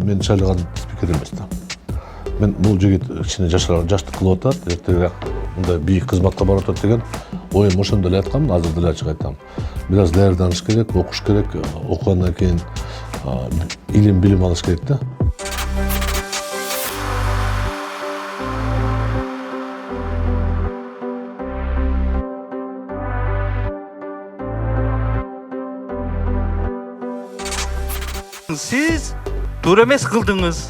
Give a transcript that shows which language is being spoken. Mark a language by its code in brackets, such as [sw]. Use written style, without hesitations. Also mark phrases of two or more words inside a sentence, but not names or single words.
[kk] шайлаған спикер емес та. [ky] Мен [kk] бұл жігіт кішкене [ky] жаштық қылып атат, ертеңірек мындай биік қызматқа барып атат деген ойым ошондо эле айткам, азыр деле ачык айтам. Бираз даярданыш керек, окуш керек, окугандан кийин илим билим алыш керек да. Siz туура эмес кылдыңыз.